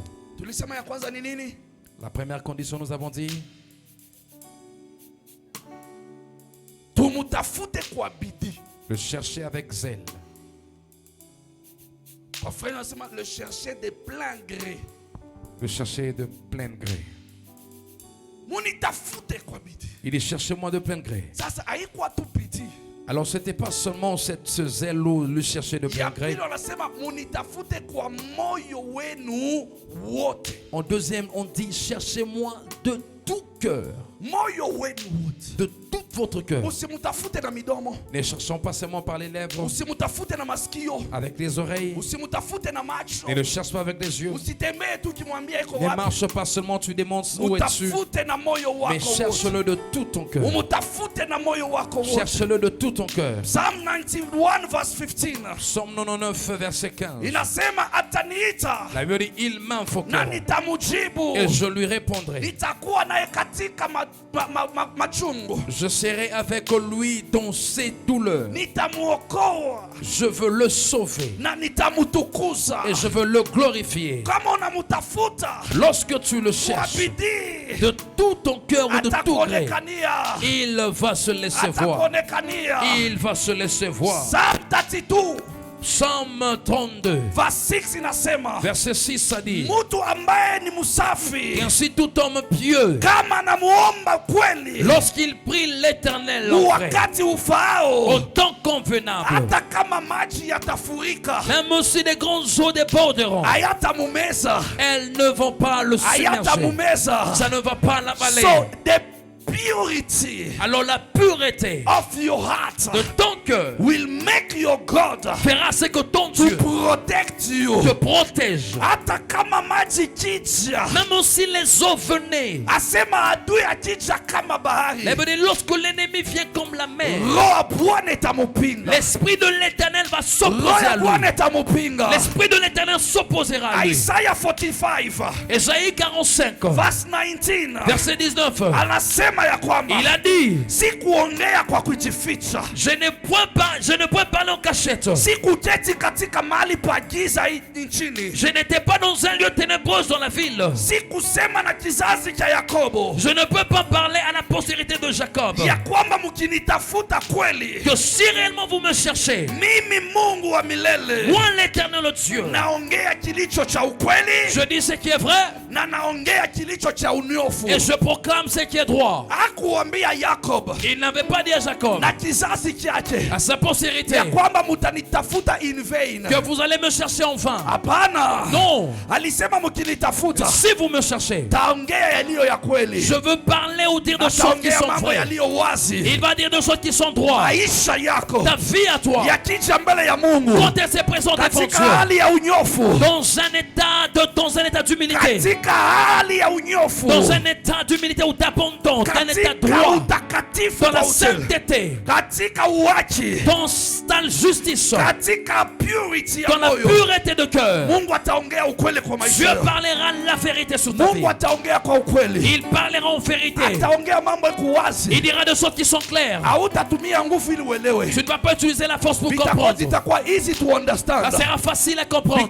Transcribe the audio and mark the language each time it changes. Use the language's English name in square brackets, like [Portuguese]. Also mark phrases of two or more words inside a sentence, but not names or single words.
[Swahili] Tulisema ya kwanza ni nini? [French] La première condition, nous avons dit, [Swahili] Tumutafute kwa bidii. [French] le chercher avec zèle. [Swahili] Kwa frère anasema [French] le chercher de plein gré. Le chercher de plein gré. [Swahili] Munitafute kwa bidii. [French] Il dit, cherchez-moi de plein gré. [Swahili] Sasa haikuwa tu bidii. [French] Alors, ce n'était pas seulement ce zèle ou le chercher de plein [Swahili] Ya [French] gré. [Swahili] pili anasema munitafute kwa moyo wenu wote. [French] En deuxième, on dit, cherchez-moi de tout cœur. [Swahili] Moyo wenu wote. [French] De tout votre cœur. [Swahili] Usimutafute na midomo. [French] Ne cherchons pas seulement par les lèvres, [Swahili] Usimutafute na masikio. [French] avec les oreilles. [Swahili] Usimutafute na macho. [French] Ne le cherche pas avec les yeux. [Swahili] Usitembee tu ukimwambia iko [French] Ne [Swahili] wapi. [French] marche pas seulement, tu démontres où es-tu. [Swahili] Utafute na moyo [French] Mais [Swahili] wako wote. [French] cherche-le de tout ton cœur. [Swahili] Umutafute na moyo wako wote. [French] Cherche-le de tout ton cœur. [English] Psalm 91 verse 15 [French] Psaume 99, verset 15. [Swahili] inasema ataniita [French] La Bible dit, il [Swahili] na [French] m'invoquera [Swahili] nitamujibu, [French] et je lui répondrai. [Swahili] nitakuwa naye katika machungu, [French] Je serai avec lui dans ses douleurs. [Swahili] nitamuokoa [French] Je veux le sauver [Swahili] na nitamutukuza. [French] et je veux le glorifier. [Swahili] Kama unamutafuta [French] Lorsque tu le [Swahili] kwa [French] cherches [Swahili] bidii, [French] de tout ton cœur ou de tout gré, [Swahili] atakuonekania, [French] il va se laisser voir. [Swahili] atakuonekania. [French] Il va se laisser voir. [English] Psalm 32 [French] Psaume 32, [Swahili] verse 6 inasema [French] verset 6, ça dit, [Swahili] mtu ambaye ni msafi [French] et ainsi tout homme pieux, [Swahili] kama namuomba kweli [French] lorsqu'il prie l'Éternel en vrai, [Swahili] wakati [French] au [Swahili] ufaao [French] temps convenable. [Swahili] hata kama maji yatafurika [French] Même aussi les grandes eaux déborderont. [Swahili] hayatamumeza, [French] Elles ne vont pas le submerger. [Swahili] hayatamumeza. [French] Ça ne va pas l'avaler. [English] So the purity [French] Alors la pureté [English] of your heart [French] de ton cœur [English] will make your God [French] fera ce que ton [English] to [French] Dieu [English] protect you. [French] te protège. [Swahili] Hata kama maji kija, [French] Même aussi les eaux venaient. [Swahili] asema adui akija kama bahari, [French] Mais lorsque l'ennemi vient comme la mer, [Swahili] roho ya Bwana itamupinga, [French] l'esprit de l'éternel va [Swahili] roho [French] s'opposer [Swahili] ya [French] à lui. [Swahili] Bwana itamupinga. [French] L'esprit de l'éternel s'opposera à lui. [English] Isaiah 45 [French] Ésaïe 45, [English] verse 19 [French] verset 19. [Swahili] anasema ya kwamba [French] Il a dit, [Swahili] sikuongea kwa kujificha, [French] je ne peux parler en cachette. [Swahili] sikuketi katika mahali pa giza nchini, [French] Je n'étais pas dans un lieu ténébreux dans la ville. [Swahili] sikusema na kizazi cha Yakobo [French] Je ne peux pas parler à la postérité de Jacob [Swahili] ya kwamba mkinitafuta kweli, [French] que si réellement vous me cherchez, [Swahili] mimi Mungu wa milele [French] moi l'éternel le Dieu, [Swahili] naongea kilicho cha ukweli [French] je dis ce qui est vrai [Swahili] na naongea kilicho cha unyofu. [French] et je proclame ce qui est droit. [Swahili] Hakuambia Yakob [French] Il n'avait pas dit à Jacob, [Swahili] na kizazi chake [French] à sa postérité, [Swahili] ya kwamba mutanitafuta [English] in vain. [French] que vous allez me chercher en vain. [Swahili] Hapana, [French] Non, [Swahili] alisema mkinitafuta [French] si vous me cherchez, [Swahili] taongea yaliyo ya kweli, [French] je veux parler ou dire de choses qui [Swahili] ataongea [French] sont [Swahili] mambo [French] vraies. [Swahili] yaliyo wazi. [French] Il va dire de choses qui sont droits. [Swahili] Maisha yako [French] Ta vie à toi, [Swahili] yakija mbele ya Mungu [French] quand elle se présente devant [Swahili] katika [French] Dieu, [Swahili] hali ya unyofu, [French] dans un état d'humilité, [Swahili] katika hali ya unyofu, [French] dans un état d'humilité ou d'abondance, dans un état [Swahili] katika [French] droit, [Swahili] utakatifu [French] dans la [Swahili] wa utele, [French] sainteté, [Swahili] katika uwachi, [French] dans la justice, [Swahili] katika purity ya [French] dans la [Swahili] moyo, [French] pureté de cœur. [Swahili] Mungu ataongea ukweli kwa maisha [French] Dieu [Swahili] yako. [French] parlera la vérité sur ta vie. [Swahili] Mungu ataongea kwa ukweli, [French] Il parlera en vérité. [Swahili] ataongea mambo yako wazi. [French] Il dira des choses qui sont claires. [Swahili] Hautatumia nguvu ili uelewe, [French] Tu ne vas pas utiliser la force pour [Swahili] Vitakuwa- [French] comprendre. [English] zitakuwa easy to [French] Ça [English] understand [French] sera facile à comprendre.